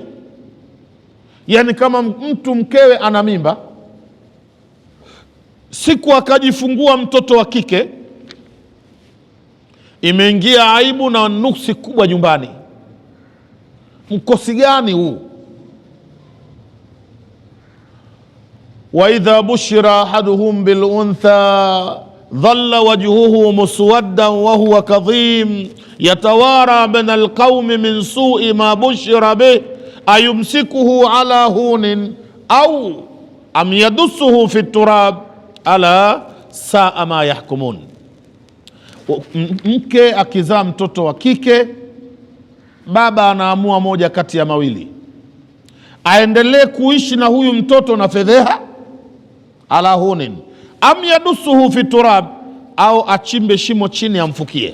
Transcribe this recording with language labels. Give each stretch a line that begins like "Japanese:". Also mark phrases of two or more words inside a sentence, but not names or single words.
Swahili: Yani kama mtu mkewe ana mimba, siku akajifungua mtoto wa kike, imeingia aibu na nuksi kubwa nyumbani. Mkosi gani huu?
Arabic: وإذا بشر أحدهم بالأنثى ظل وجهه مسودا وهو كظيم يتوارى من القوم من سوء ما بشر به أيمسكه على هون أم يدسه في التراب ألا ساء ما يحكمون.
Swahili: Mke akizaa mtoto wa kike, baba anaamua moja kati ya mawili: aendelee kuishi na huyu mtoto na fedheha,
Arabic: على هون أم يدسه في التراب,
Swahili: au achimbe shimo chini amfukie.